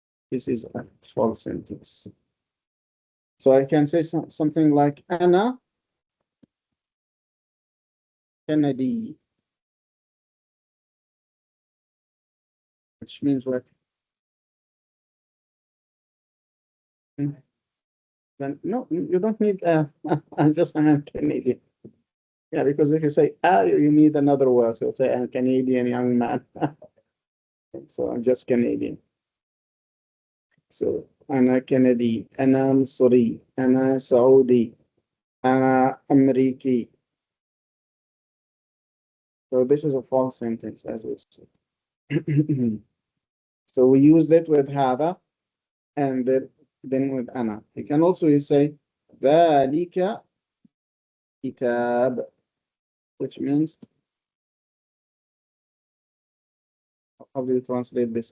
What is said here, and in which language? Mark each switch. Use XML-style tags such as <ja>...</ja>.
<en>This is a full sentence. So I can say something like أنا كندي, which means what? Then no, you don't need I'm Canadian. Yeah, because if you say you need another word. So say I'm Canadian young man. So I'm just Canadian.</en> <ar>So أنا كندي, أنا مصري, أنا سعودي, أنا أمريكي.</ar> <en>So this is a false sentence, as we said. So we use that with هذا and then with أنا. You can also say ذلك كتاب, which means, how do you translate this?</en>